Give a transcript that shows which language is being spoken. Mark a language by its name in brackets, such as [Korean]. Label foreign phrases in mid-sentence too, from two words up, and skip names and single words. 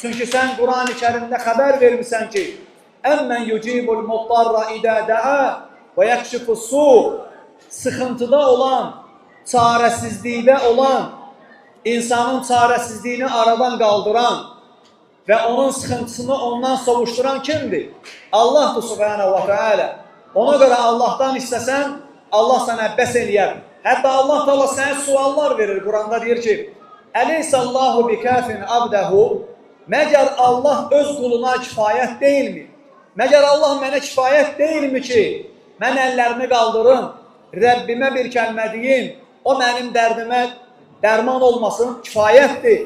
[Azerbaijani] Çünki sən Quran-ı Kərimdə xəbər vermirsən ki, [Arabic] أمن يجيب المضطر إذا دعاه ويكشف السوء, [Azerbaijani] sıxıntıda olan, çarəsizlikdə olan, insanın çarəsizliyini aradan qaldıran və onun sıxıntısını ondan sovuşduran kimdir? Allahdır [Arabic] subhanahu wa ta'ala. [Azerbaijani] Ona görə Allahdan istəsən, Allah sənə bəs eləyər. Hətta Allah da sənə suallar verir. Quranda deyir ki, [Arabic] أليس الله بكاف عبده, [Azerbaijani] məgər Allah öz quluna kifayət deyilmi? Məgər Allah mənə kifayət deyilmi ki, mən əllərimi qaldırım, Rəbbimə bir kəlmə deyim, o mənim dərdimə dərman olmasın, kifayətdir.